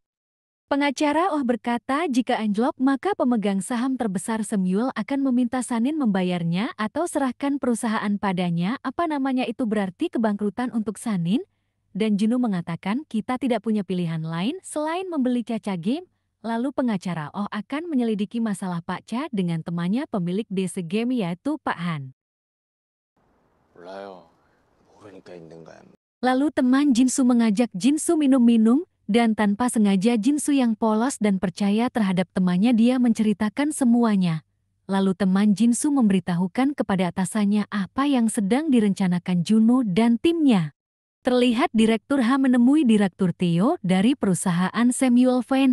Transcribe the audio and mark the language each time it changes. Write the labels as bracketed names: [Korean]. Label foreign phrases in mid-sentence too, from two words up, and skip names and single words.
[Indonesian] Pengacara Oh berkata jika anjlok maka pemegang saham terbesar Samuel akan meminta Sanin membayarnya atau serahkan perusahaan padanya, apa namanya itu berarti kebangkrutan untuk Sanin. Dan Juno mengatakan kita tidak punya pilihan lain selain membeli Cha-Cha game. Lalu pengacara Oh akan menyelidiki masalah Pak Cha dengan temannya pemilik DC Game yaitu Pak Han. [Korean] 몰라요. 모르니까 있는 거야. [Indonesian] Lalu teman Jinsu mengajak Jinsu minum-minum, dan tanpa sengaja Jinsu yang polos dan percaya terhadap temannya dia menceritakan semuanya. Lalu teman Jinsu memberitahukan kepada atasannya apa yang sedang direncanakan Juno dan timnya. Terlihat Direktur H menemui Direktur Theo dari perusahaan Samuel Fan.